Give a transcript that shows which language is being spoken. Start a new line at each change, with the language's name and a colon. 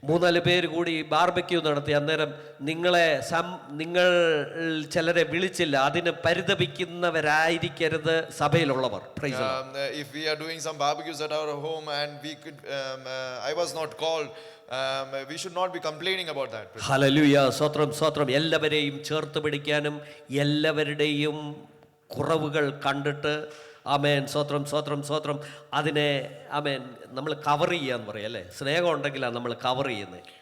Malayalam: 3-4 പേര് കൂടി ബാർബക്യൂ നടത്തി, അന്നേരം നിങ്ങൾ ചിലരെ വിളിച്ചില്ല, അതിന് പരിതപിക്കുന്നവരായിരിക്കരുത് സഭയിലുള്ളവർ.
English: If we are doing some barbecues at our home and I was not called, we should not be complaining about that.
Malayalam: Hallelujah. സ്തോത്രം സ്തോത്രം. എല്ലാവരെയും ചേർത്ത് പിടിക്കാനും എല്ലാവരുടെയും കുറവുകൾ കണ്ടിട്ട് സ്തോത്രം സ്തോത്രം സ്തോത്രം അതിനെ നമ്മൾ കവർ ചെയ്യാന്ന് പറയാം അല്ലേ. സ്നേഹം ഉണ്ടെങ്കിലാണ് നമ്മൾ കവർ ചെയ്യുന്നത്.